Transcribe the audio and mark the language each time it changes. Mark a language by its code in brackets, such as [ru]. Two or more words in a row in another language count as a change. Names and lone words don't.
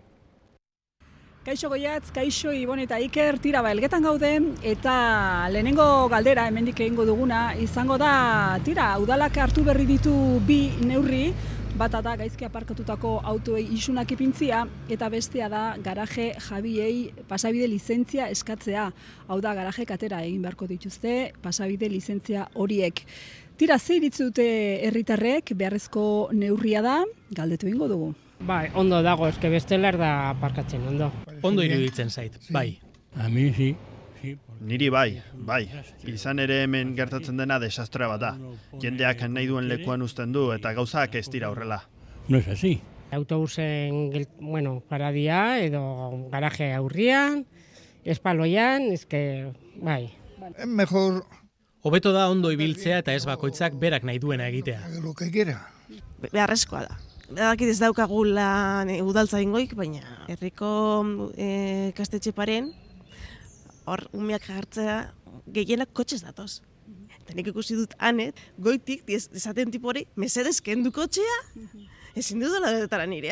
[eu] Kaixo Goiatz, kaixo Ibon eta Iker, tira Elgetan gaude, eta lehenengo galdera hemendik egingo duguna izango da, udalak hartu berri ditu bi neurri, bata da gaizki aparkatutako autoei isunak ipintzia, eta bestea da garaje jabiei pasabide lizentzia eskatzea. Hau da, garaje katera egin beharko dituzte pasabide lizentzia horiek. Tira, ze iritzi dute herritarrek, beharrezko neurria da, galdetu egingo dugu. Bai, ondo dago, eske bestela da aparkatzen, ondo. Ondo iruditzen zait, bai. [es] A mi, si. [eu] Niri bai. Izan ere hemen gertatzen dena desastroa bat da. Jendeak nahi duen lekuan uzten du eta gauzak ez dira horrela. [es] No es así. [eu] Autobusen, paradia edo garaje aurrian, espaloian, eske, bai. Mejor... Hobeto da ondo ibiltzea eta ez bakoitzak berak nahi duena egitea. [es] Lo que quiera. [eu] Beharrezkoa da. Badakit ez daukagula udaltzaingoik, baina herriko ikastetxe paren, hor umeak jartzea gehienak kotxez datoz. Eta nik ikusi dut anet, goitik esaten tipo hori, mesedez kendu kotxea, ezin dut dela nirea.